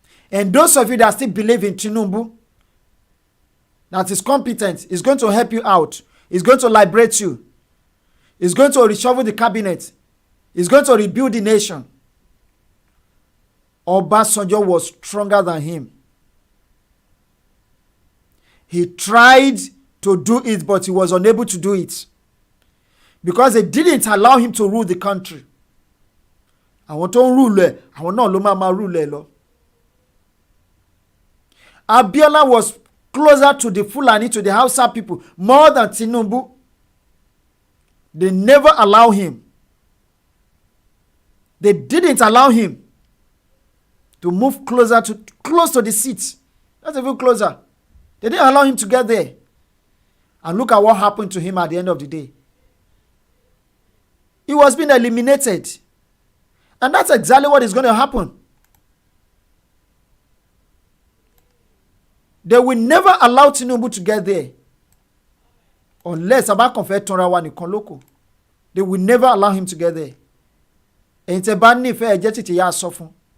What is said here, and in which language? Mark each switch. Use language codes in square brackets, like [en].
[en] And those of you that still believe in Tinubu, that is competent, is going to help you out, is going to liberate you, is going to reshuffle the cabinet, is going to rebuild the nation. Obasanjo was stronger than him. He tried to do it, but he was unable to do it because they didn't allow him to rule the country. [yo] Àwọn tó ń rule ẹ̀, àwọn náà ló máa rule ẹ̀ lọ. [en] Abiola was closer to the Fulani, to the Hausa people, more than Tinubu. They never allow him. They didn't allow him to move close to the seat. Not even closer. They didn't allow him to get there. And look at what happened to him at the end of the day. He was being eliminated. And that's exactly what is going to happen. They will never allow Tinubu to get there. Unless [yo] Aba Konfe Tonrawa nìkan lókù. [en] They will never allow him to get there. [yo] Ẹ̀yin tẹ́ bá nífẹ̀ẹ́ ẹ jẹ́ tètè yá sọ fún.